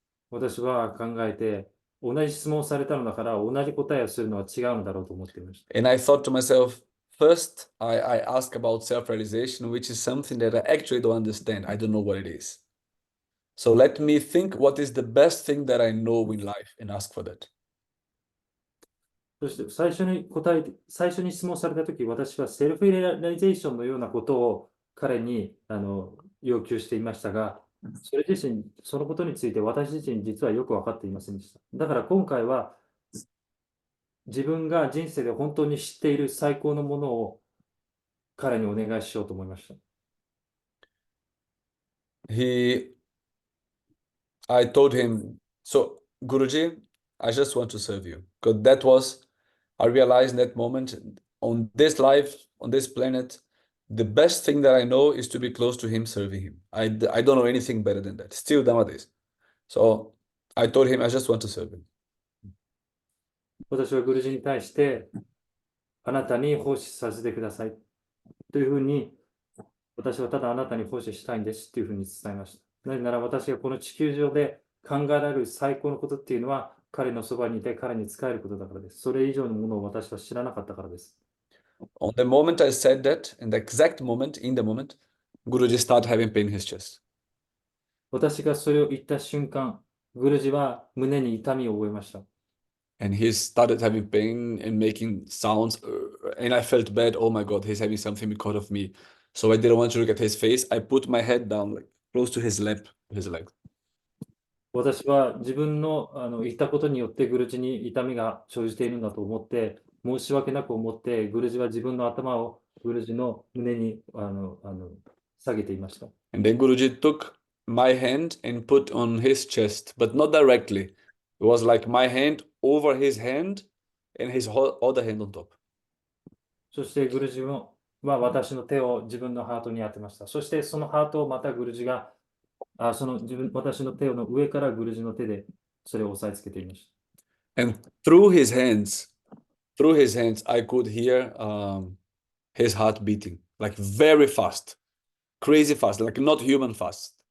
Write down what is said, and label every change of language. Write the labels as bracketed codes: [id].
[ja] 私は考えて、同じ質問をされたのだから同じ答えをするのは違うのだろうと思っていました。 [en] And I thought to myself, first, I ask about self-realization, which is something that I actually don't understand. I don't know what it is. So let me think what is the best thing that I know in life and ask for that. [ja] そして最初に質問されたとき、私はセルフリアライゼーションのようなことを彼に要求していましたが、それ自身、そのことについて私自身実はよく分かっていませんでした。だから今回は自分が人生で本当に知っている最高のものを彼にお願いしようと思いました。 [en] I told him, so Guruji, I just want to serve you. Because I realized in that moment, on this life, on this planet, the best thing that I know is to be close to him, serving him. I don't know anything better than that, still nowadays. So I told him, I just want to serve him. [ja] 私はグルジに対して、あなたに奉仕させてくださいというふうに、私はただあなたに奉仕したいんですというふうに伝えました。なぜなら私がこの地球上で考えられる最高のことっていうのは、彼のそばにいて彼に仕えることだからです。それ以上のものを私は知らなかったからです。 [en] On the moment I said that, in the exact moment, Guruji started having pain in his chest. [ja] 私がそれを言った瞬間、グルジは胸に痛みを覚えました。 [en] And he started having pain and making sounds. And I felt bad. Oh my God, he's having something because of me. So I didn't want to look at his face. I put my head down, like close to his leg. [ja] 私は自分の言ったことによってグルジに痛みが生じているんだと思って、申し訳なく思って、グルジは自分の頭をグルジの胸に下げていました。 [en] And then Guruji took my hand and put on his chest, but not directly. It was like my hand over his hand and his other hand on top. [ja] そしてグルジは私の手を自分のハートに当てました。そしてそのハートをまたグルジが私の手の上からグルジの手でそれを押さえつけていました。 [en] And through his hands, I could hear his heart beating, like very fast, crazy fast, like not human fast.